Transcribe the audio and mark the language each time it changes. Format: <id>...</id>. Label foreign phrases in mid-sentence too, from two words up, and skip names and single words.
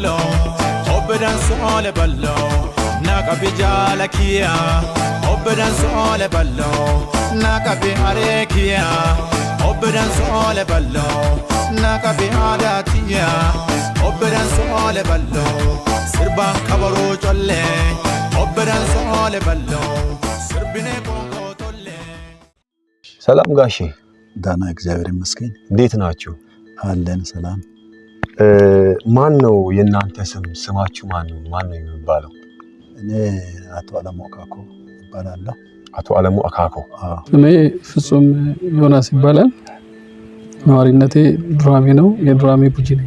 <om>ballo Naqabi jaalakiya Obbedan soole ballo Naqabi areekiya Obbedan soole ballo Naqabi aadaatiya Obbedan soole ballo Sirbaan kabaroo colle Obbedan soole ballo Sirbine bonkoo tolle</om> <am>ሰላም ጋሼ ዳና እግዚአብሔር ይመስገን እንዴት ናችሁ አለን ሰላም ማን ነው የእናንተ ስማችሁ ማን ነው የሚባለው እኔ አቶ አለሙ አካኮ እባላለሁ አቶ አለሙ አካኮ እኔ ፍጹም ዮናስ ይባላል ነዋሪነቴ ዱራሜ ነው የዱራሜ ጉጂ ነኝ</am>